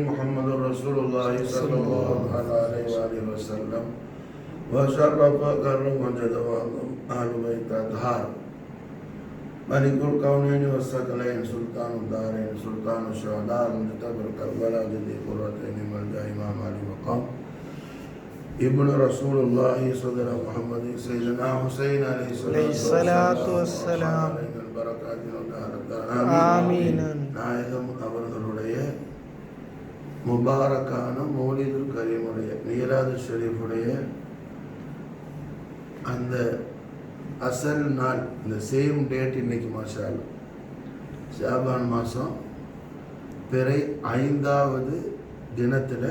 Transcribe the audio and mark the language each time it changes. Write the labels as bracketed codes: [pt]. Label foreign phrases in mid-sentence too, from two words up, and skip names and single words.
[ar] محمد رسول الله صلى الله عليه وآله وسلم وشرف كرم وجد وعظم أهل بيت أطهار ملك الكونين والثقلين سلطان الدارين سلطان الشهداء مجتبى كربلاء جدي قرتين ملجأ إمام علي مقام ابن رسول الله صدر محمد سيدنا حسين عليه الصلاة والسلام ஆமீன். [ta] நாயகம் அவர்களுடைய முபாரக்கான மௌலிதுல் கரீமுடைய மீலாது ஷரீஃபுடைய அந்த அசல் நாள் இந்த சேம் டேட் இன்னைக்கு [ar] ما شاء الله [ta] ஷாபான் மாதம் பிறை 5வது தினத்தில்